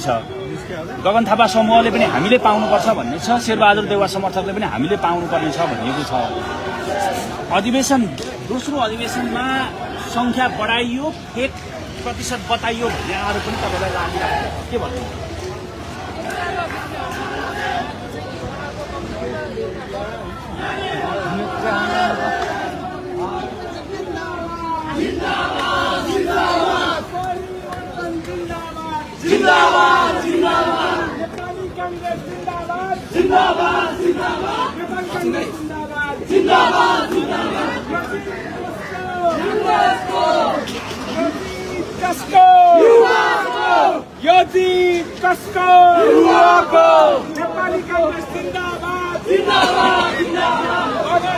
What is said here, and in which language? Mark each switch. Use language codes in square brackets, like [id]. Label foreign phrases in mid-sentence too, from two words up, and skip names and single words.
[ne] गगन थापा समूहले पनि हामीले पाउनुपर्छ भन्ने छ, शेरबहादुर देउवा समर्थकले पनि हामीले पाउनुपर्ने छ भनिएको छ। अधिवेशन दोस्रो अधिवेशनमा संख्या बढाइयो, फेक प्रतिशत बताइयो भन्ने आरोप पनि तपाईलाई लागिरहेको के भन्नु? जिंदाबाद जिंदाबाद नेपाली कांग्रेस जिंदाबाद जिंदाबाद जिंदाबाद नेपाली कांग्रेस जिंदाबाद जिंदाबाद यदि कसको नेपाली कांग्रेस जिंदाबाद जिंदाबाद जिंदाबाद